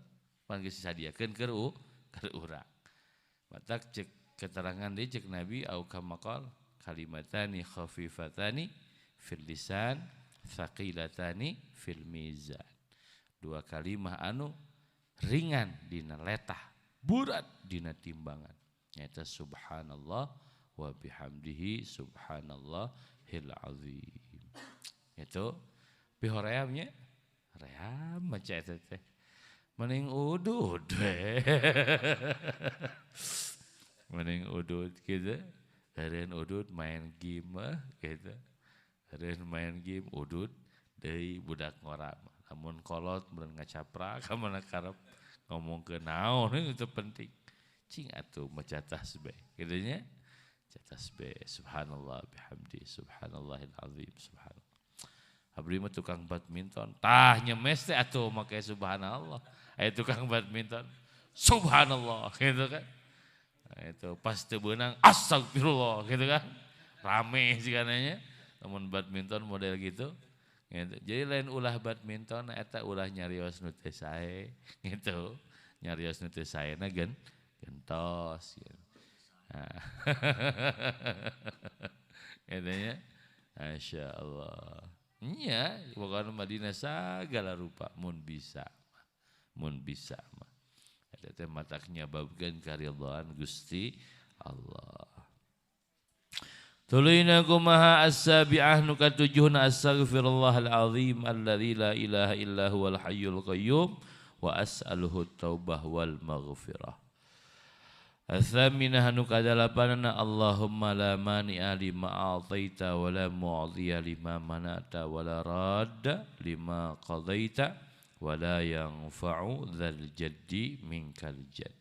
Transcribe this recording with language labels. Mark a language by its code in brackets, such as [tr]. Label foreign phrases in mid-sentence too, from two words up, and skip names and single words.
[su] Pan geus disadiakeun keur urang. Matak cek keterangan deui cek Nabi au kamaqal [ar] كلمتان خفيفتان في اللسان ثقيلتان في الميزان. [su] Dua kalimah anu ringan dina letah, berat dina timbangan. [ar] Nyaeta سبحان الله وبحمده سبحان الله العظيم. [su] Itu pihoreamnya ream maca eta teh. Mending udud. Mending udud kitu. Hareun udud main game gitu. Hareun main game udud deui budak ngora. Lamun kolot meureun ngacaprak ka mana karep ngomong ke naon itu penting. Cing atuh maca tasbih kitu nya. Maca tasbih [ar] سبحان الله بحمده سبحان الله العظيم سبحان الله. [su] Abdi mah tukang badminton, tah nyemes teh atuh make subhanallah. Aya tukang badminton subhanallah gitu kan. Nah, itu pas teu beunang astagfirullah gitu kan. Rame sih kananya. Namun badminton model gitu. Gitu. Jadi lain ulah badminton eta ulah nyarios nu teu sae gitu. Nyarios nu teu saena gentos gitu. Nah. Katanya masyaallah. Nya pokona Madinah sagala rupa mun bisa mah. Eta teh matak nyababkeun karidhaan Gusti Allah. Tuluina kumaha as-sabi'ah nu katujuhna [ar] أستغفر الله العظيم الذي لا إله إلا هو الحي القيوم وأسأله التوبة والمغفرة. [su] As-saminah nu kadalapanna [ar] اللهم لا مانع لما أعطيت ولا معطي لما منعت ولا راد لما قضيت ولا ينفع ذا الجد منك الجد.